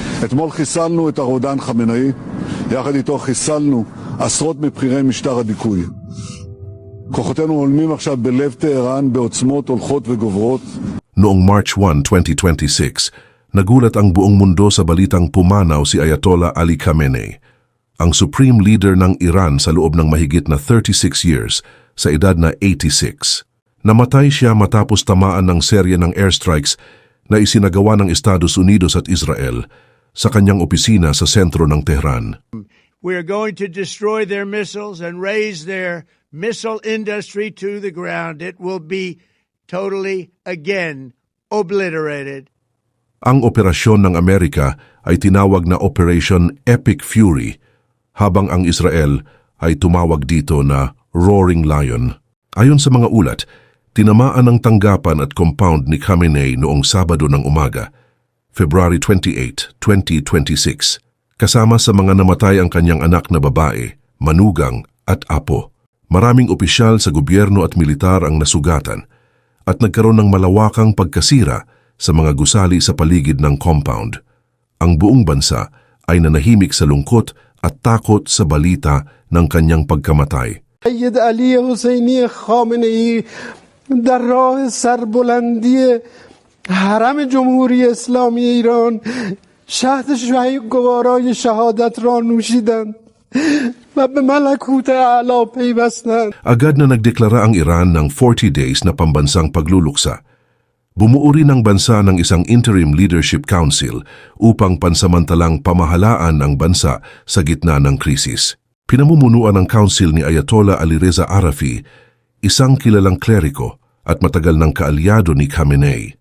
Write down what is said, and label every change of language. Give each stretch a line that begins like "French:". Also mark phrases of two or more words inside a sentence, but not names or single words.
Hebrew: אתמול חיסלנו את הרודן חמינאי, יחד איתו חיסלנו עשרות מבכירי משטר הדיכוי. כוחותינו הולמים עכשיו בלב טהרן בעוצמות הולכות וגוברות.
Filipino: Noong March 1, 2026, nagulat ang buong mundo sa balitang pumanaw si Ayatollah Ali Khamenei, ang
English: supreme leader
Filipino: ng Iran sa loob ng mahigit na 36 years sa edad na 86. Namatay siya matapos tamaan ng serye ng airstrikes na isinagawa ng Estados Unidos at Israel sa kanyang opisina sa sentro ng Tehran.
English: We are going to destroy their missiles and raise their missile industry to the ground. It will be totally, again, obliterated.
Filipino: Ang operasyon ng Amerika ay tinawag na Operation Epic Fury, habang ang Israel ay tumawag dito na Roaring Lion. Ayon sa mga ulat, tinamaan ang tanggapan at compound ni Khamenei noong Sabado ng umaga, February 28, 2026. Kasama sa mga namatay ang kanyang anak na babae, manugang at apo. Maraming opisyal sa gobyerno at militar ang nasugatan at nagkaroon ng malawakang pagkasira sa mga gusali sa paligid ng compound. Ang buong bansa ay nanahimik sa lungkot at takot sa balita ng kanyang pagkamatay.
Persian: سید علی حسینی خامنه‌ای در راه سربلندی حرم جمهوری اسلامی ایران شهد گوارای شهادت را نوشیدند و به ملکوت اعلی پیوستند.
Filipino: Agad na nagdeklara ang Iran ng 40 days na pambansang pagluluksa. Bumuo rin ang bansa ng isang Interim Leadership Council upang pansamantalang pamahalaan ang bansa sa gitna ng krisis. Pinamumunuan ng council ni Ayatollah Alireza Arafi, isang kilalang kleriko at matagal ng kaalyado ni Khamenei.